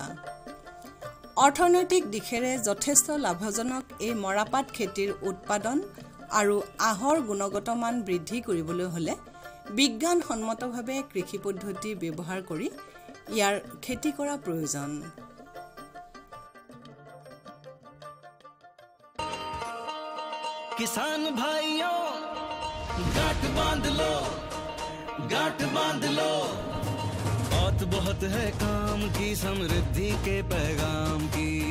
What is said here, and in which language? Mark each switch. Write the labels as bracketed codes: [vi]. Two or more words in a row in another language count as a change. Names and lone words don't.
[as] অৰ্থনৈতিক দিশেৰে যথেষ্ট লাভজনক এই মৰাপাট খেতিৰ উৎপাদন আৰু আহৰ গুণগত মান বৃদ্ধি কৰিবলৈ হ'লে বিজ্ঞানসন্মতভাৱে কৃষি পদ্ধতি ব্যৱহাৰ কৰি ইয়াৰ খেতি কৰা প্ৰয়োজন। [hi] किसान भाइयों गांठ बांध लो, गांठ बांध लो, बहुत बहुत है काम की, समृद्धि के पैगाम की।